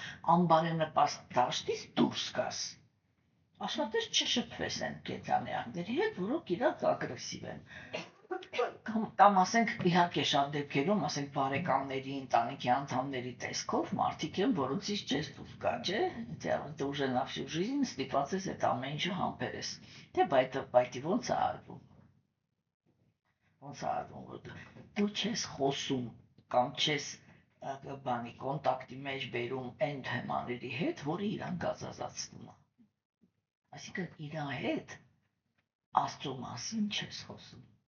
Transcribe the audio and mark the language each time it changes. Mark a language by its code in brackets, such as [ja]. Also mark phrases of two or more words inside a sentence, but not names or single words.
[hy] անբարենպաստ դաշտից դուրս գաս։ Աշխատես չշփվես այն կենդանիակների հետ, որոնք իրաք ագրեսիվ են։ Կամ ասենք իհարկե շատ դեպքերում, ասենք բարեկամների, ընտանիքի անդամների տեսքով մարդիկ են, որոնցից չես դուրս գա, չէ՞։ Եթե [ru] уже на всю жизнь [hy] ստիպված ես այդ ամեն ինչը համբերես։ Թե բայդի ոնց է արվում։ Ոնց է արվում, որ դու չես խոսում կամ չես բանի կոնտակտի մեջ բերում այն թեմաների հետ, որը իրան գազազացնում է։ Այսինքն իր հետ Աստծո մասին չես խոսում։